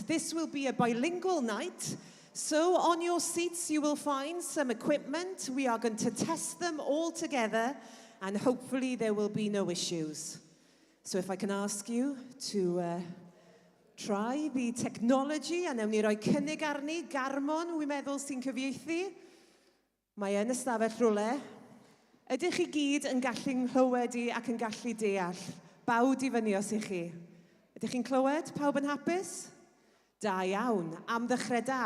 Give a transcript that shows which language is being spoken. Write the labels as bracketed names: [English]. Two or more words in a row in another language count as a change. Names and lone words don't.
[English] This will be a bilingual night, so on your seats you will find some equipment. We are going to test them all together, and hopefully there will be no issues. So if I can ask you to try the technology, [Welsh] a newn ni roi cynnig arni, Garmon, wi'n meddwl sy'n cyfieithu. Mae yn ystafell rwle. Ydych chi gyd yn gallu'n clywed i ac yn gallu deall? Bawd i fyny os ych chi. Ydych chi'n clywed? Pawb yn hapus? Da iawn, am ddechrau da.